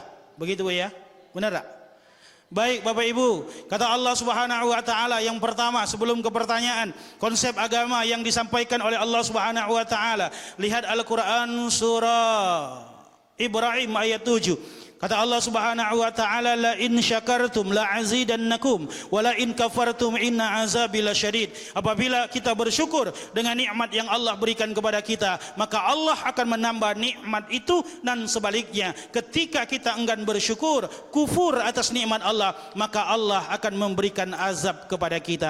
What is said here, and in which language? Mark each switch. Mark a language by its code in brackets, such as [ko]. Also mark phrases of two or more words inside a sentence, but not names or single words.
[id] Begitu Bu ya? Benar tak? Baik Bapak Ibu, kata Allah [ar] سبحانه وتعالى [id] yang pertama sebelum ke pertanyaan, konsep agama yang disampaikan oleh Allah [ar] سبحانه وتعالى. [id] Lihat Al-Qur'an surah Ibrahim ayat 7. [ar] Kata الله سبحانه وتعالى لئن شكرتم لأزيدنكم ولئن كفرتم إن عذابي لشديد. [id] Apabila kita bersyukur dengan nikmat yang Allah berikan kepada kita, maka Allah akan menambah nikmat itu, dan sebaliknya ketika kita enggan bersyukur, kufur atas nikmat Allah, maka Allah akan memberikan azab kepada kita.